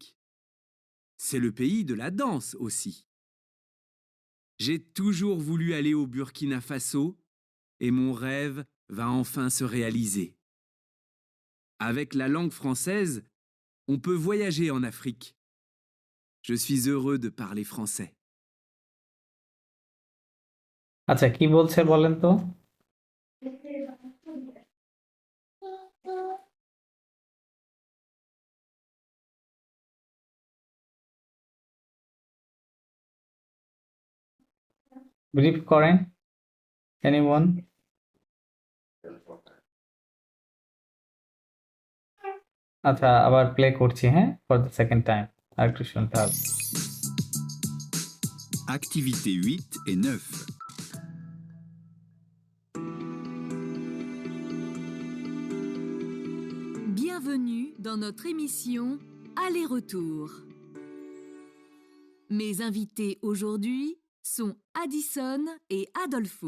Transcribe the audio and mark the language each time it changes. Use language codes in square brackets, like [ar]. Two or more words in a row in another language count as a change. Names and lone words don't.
[fr] C'est le pays de la danse aussi. J'ai toujours voulu aller au Burkina Faso et mon rêve va enfin se réaliser. Avec la langue française, on peut voyager en Afrique. Je suis heureux de parler français. [bn] আচ্ছা, কি বলছে বলেন তো? ব্রিফ করেন এনিওয়ান? আচ্ছা, আবার প্লে করছি, হ্যাঁ, [en] for the second time, [bn] আর একটু শুনতে হবে। [fr] Activités 8 et 9. Bienvenue dans notre émission Aller-retour. Mes invités aujourd'hui sont Addison et Adolfo.